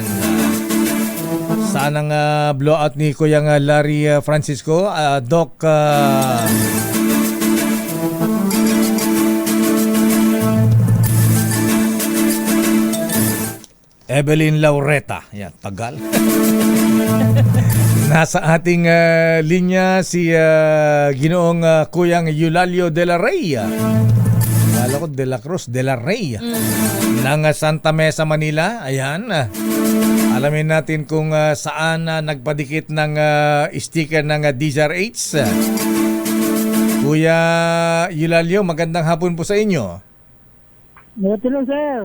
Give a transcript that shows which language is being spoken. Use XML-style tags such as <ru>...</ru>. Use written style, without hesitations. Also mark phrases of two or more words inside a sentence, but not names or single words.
<tl>Sanang blowout ni Kuyang Larry Francisco, Doc Evelyn Laureta. Yan, tagal. Nasa ating linya si Ginoong Kuyang Eulalio de la Rey. Kala ko de la Cruz, de la Rey. Ng Santa Mesa, Manila. Ayan. Alamin natin kung saan nagpadikit ng sticker ng DZRH. Kuya Eulalio, magandang hapon po sa inyo.</tl> <en>Hello, sir.</en>